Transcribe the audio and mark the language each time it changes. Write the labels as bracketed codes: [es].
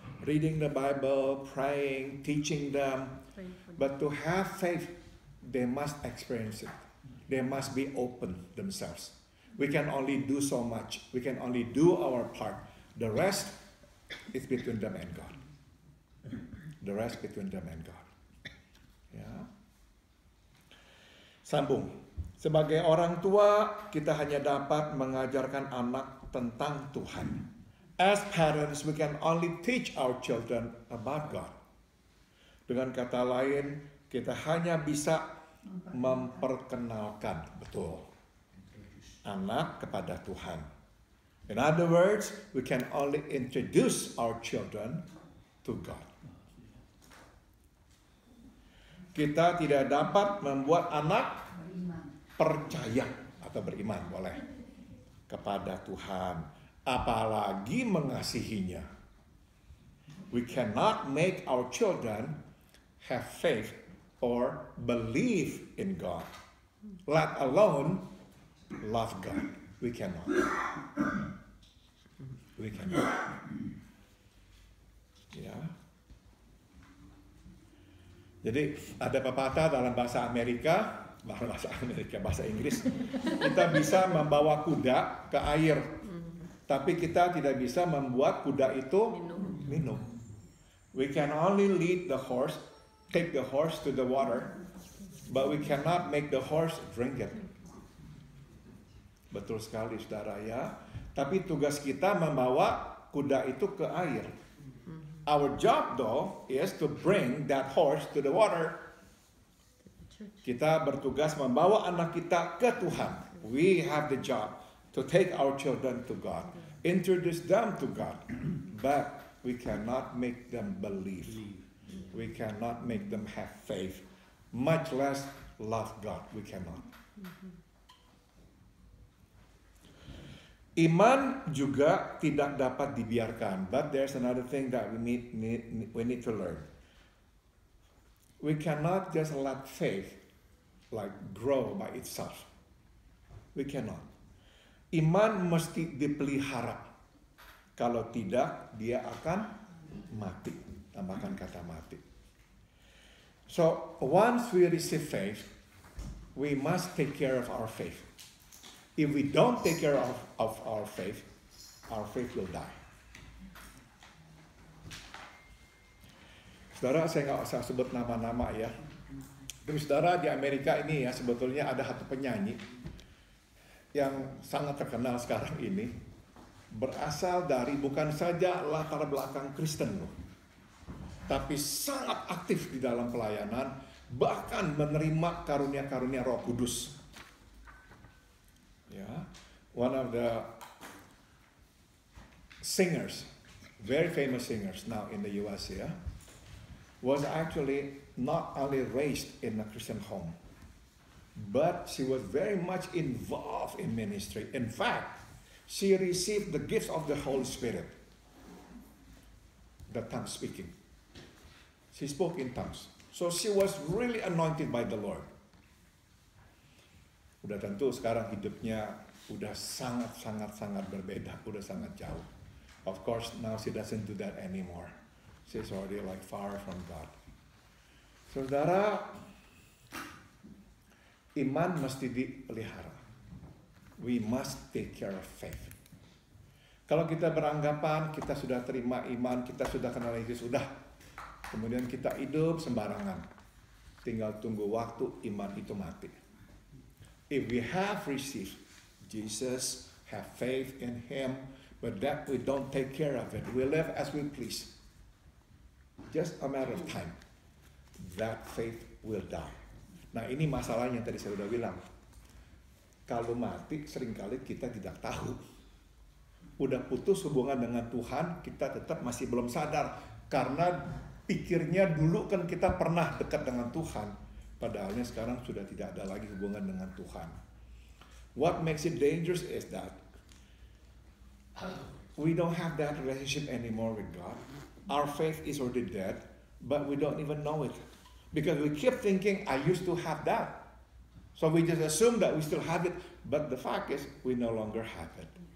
[en] Reading the Bible, praying, teaching them. But to have faith, they must experience it. They must be open themselves. We can only do so much. We can only do our part. The rest is between them and God. The rest between them and God. [id] Ya. Sambung. Sebagai orang tua, kita hanya dapat mengajarkan anak tentang Tuhan. [en] As parents, we can only teach our children about God. [id] Dengan kata lain, kita hanya bisa memperkenalkan, betul, anak kepada Tuhan. [en] In other words, we can only introduce our children to God. [id] Kita tidak dapat membuat anak percaya atau beriman, boleh, kepada Tuhan, apalagi mengasihinya. [en] We cannot make our children have faith or believe in God, let alone love God. We cannot. We cannot. [id] Ya. Jadi ada pepatah dalam bahasa Amerika, bahasa Amerika, bahasa Inggris. Kita bisa membawa kuda ke air, tapi kita tidak bisa membuat kuda itu minum. [en] We can only lead the horse, take the horse to the water, but we cannot make the horse drink it. [id] Betul sekali saudara ya. Tapi tugas kita membawa kuda itu ke air. [en] Our job though is to bring that horse to the water. [id] Kita bertugas membawa anak kita ke Tuhan. [en] We have the job to take our children to God, introduce them to God, but we cannot make them believe. We cannot make them have faith, much less love God. We cannot. [id] Iman juga tidak dapat dibiarkan, [en] but there's another thing that we need to learn. We cannot just let faith like grow by itself. We cannot. [id] Iman mesti dipelihara. Kalau tidak, dia akan mati. Tambahkan kata mati. [en] So once we receive faith, we must take care of our faith. If we don't take care of our faith will die. [id] Saudara, saya nggak usah sebut nama-nama ya. Tapi saudara, di Amerika ini ya sebetulnya ada satu penyanyi yang sangat terkenal sekarang ini, berasal dari bukan saja latar belakang Kristen loh, tapi sangat aktif di dalam pelayanan, bahkan menerima karunia-karunia Roh Kudus. [en] Ya, one of the singers, very famous singers now in the US, yeah, was actually not only raised in a Christian home, but she was very much involved in ministry. In fact, she received the gifts of the Holy Spirit, the tongue speaking. She spoke in tongues. So she was really anointed by the Lord. [id] Udah tentu sekarang hidupnya udah sangat berbeda, udah sangat jauh. [en] Of course now she doesn't do that anymore. She's already like far from God. [id] Saudara, iman mesti dipelihara. [en] We must take care of faith. [id] Kalau kita beranggapan kita sudah terima iman, kita sudah kenal Yesus, sudah. Kemudian kita hidup sembarangan. Tinggal tunggu waktu iman itu mati. [en] If we have received Jesus, have faith in Him, but that we don't take care of it, we live as we please. Just a matter of time, that faith will die. [id] Nah ini masalahnya tadi saya sudah bilang. Kalau mati seringkali kita tidak tahu. Udah putus hubungan dengan Tuhan, kita tetap masih belum sadar. Karena pikirnya dulu kan kita pernah dekat dengan Tuhan. Padahalnya sekarang sudah tidak ada lagi hubungan dengan Tuhan. [en] What makes it dangerous is that we don't have that relationship anymore with God. Our faith is already dead, but we don't even know it. Because we keep thinking, I used to have that. So we just assume that we still have it, but the fact is, we no longer have it.